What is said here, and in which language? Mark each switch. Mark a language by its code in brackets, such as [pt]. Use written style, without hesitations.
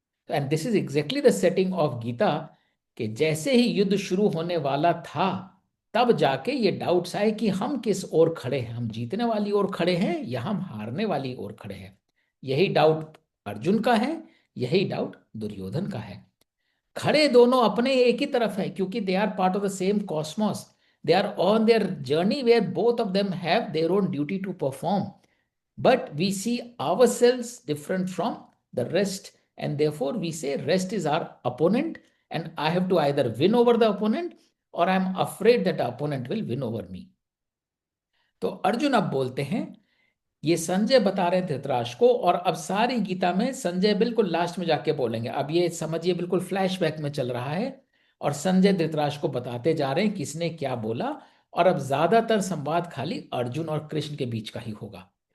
[hi] And this is exactly the setting of Gita, कि जैसे ही युद्ध शुरू होने वाला था, तब जाके ये डाउट्स आए कि हम किस ओर खड़े हैं, हम जीतने वाली ओर खड़े हैं या हम हारने वाली ओर खड़े हैं। यही डाउट अर्जुन का है, यही डाउट दुर्योधन का है। खड़े दोनों अपने एक ही तरफ है, [en] क्योंकि they are part of the same cosmos, they are on their journey where both of them have their own duty to perform, but we see ourselves different from the rest, and therefore we say rest is our opponent, and I have to either win over the opponent or I am afraid that the opponent will win over me. [hi] तो अर्जुन अब बोलते हैं, ये संजय बता रहे थे धृतराष्ट्र को, और अब सारी गीता में संजय बिल्कुल लास्ट में जाके बोलेंगे। अब ये समझिए बिल्कुल फ्लैशबैक में चल रहा है, और संजय धृतराष्ट्र को बताते जा रहे हैं किसने क्या बोला, और अब ज्यादातर संवाद खाली अर्जुन और कृष्ण के बीच का ही होगा।